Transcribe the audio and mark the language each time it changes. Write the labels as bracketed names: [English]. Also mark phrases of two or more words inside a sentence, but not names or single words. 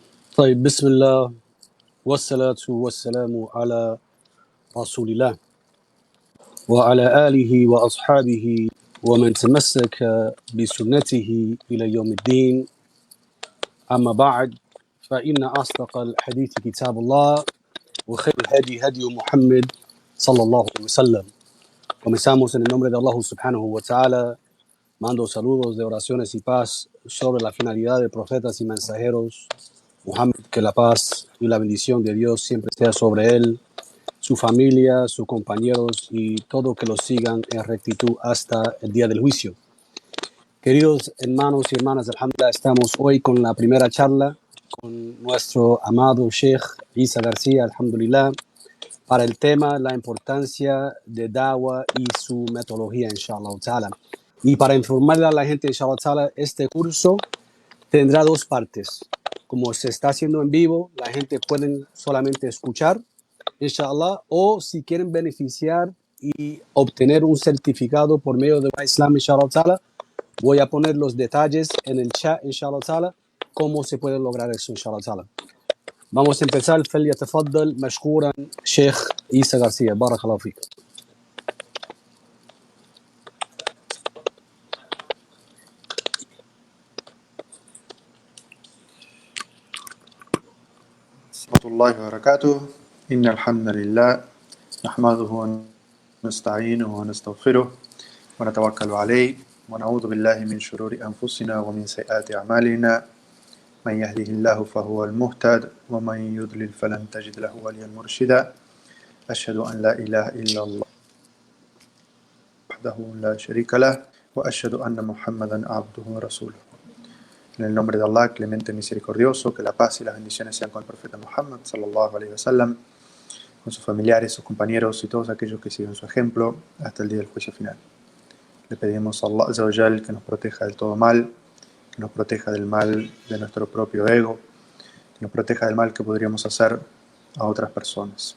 [Arabic] طيب بسم الله والصلاة والسلام على رسول الله وعلى آله وأصحابه ومن تمسك بسنته إلى يوم الدين. أما بعد، فإن أصدق الحديث كتاب الله وخير الهدي هدي محمد صلى الله عليه wasallam. [Spanish] Comenzamos en el nombre de Allah [Arabic] سبحانه و تعالى. [Spanish] Mando saludos de oraciones y paz sobre la finalidad de profetas y mensajeros Muhammad, que la paz y la bendición de Dios siempre sea sobre él, su familia, sus compañeros y todo que los sigan en rectitud hasta el día del juicio. Queridos hermanos y hermanas, alhamdulillah, estamos hoy con la primera charla con nuestro amado Sheikh Isa García, alhamdulillah, para el tema la importancia de Dawah y su metodología, [Arabic] إن شاء الله تعالى. [Spanish] Y para informarle a la gente, [Arabic] إن شاء الله تعالى, [Spanish] este curso tendrá dos partes. Como se está haciendo en vivo, la gente puede solamente escuchar, inshallah, o si quieren beneficiar y obtener un certificado por medio de Islam, [Arabic] إن شاء الله تعالى, [Spanish] voy a poner los detalles en el chat, [Arabic] إن شاء الله تعالى, [Spanish] cómo se puede lograr eso, [Arabic] إن شاء الله تعالى. [Spanish] Vamos a empezar. [Arabic] فليتفضل مشكورا شيخ عيسى غارسيا. بارك الله فيك. ورحمة الله وبركاته. إن الحمد لله نحمده ونستعينه ونستغفره ونتوكل عليه ونعوذ بالله من شرور أنفسنا ومن سيئات أعمالنا من يهده الله فهو المهتد ومن يضلل فلن تجد له وليا مرشدا أشهد أن لا إله إلا الله وحده لا شريك له وأشهد أن محمدا عبده ورسوله. [Spanish] En el nombre de Allah, clemente misericordioso, que la paz y las bendiciones sean con el profeta Muhammad [Arabic] صلى الله عليه وسلم, [Spanish] con sus familiares, sus compañeros y todos aquellos que siguen su ejemplo hasta el día del juicio final. Le pedimos a Allah [Arabic] عز و جل [Spanish] que nos proteja del todo mal, que nos proteja del mal de nuestro propio ego, que nos proteja del mal que podríamos hacer a otras personas.